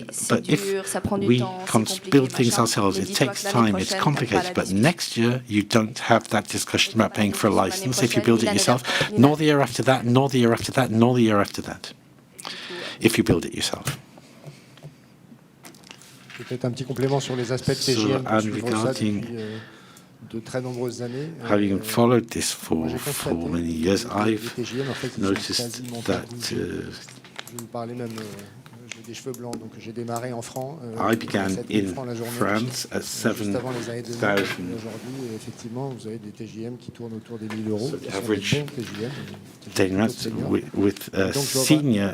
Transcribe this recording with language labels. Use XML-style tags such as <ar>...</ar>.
<en>But if we can't build things ourselves, it takes time, it's complicated, but next year you don't have that discussion about paying for a license if you build it yourself, nor the year after that, nor the year after that, nor the year after that, if you build it yourself.</en> <fr>Peut-être un petit complément sur les aspects de TGM. De très nombreuses années.</fr> <en>Having followed this for many years, I've noticed that.</en> <fr>Je vous parlais même. Des cheveux blancs, donc j'ai démarré en francs.</fr> <en>I began in France at 7,000.</en> <fr>Aujourd'hui, effectivement, vous avez des TGM qui tournent autour des 1 000 euros.</fr> <en>So the average daily rates with senior.</en>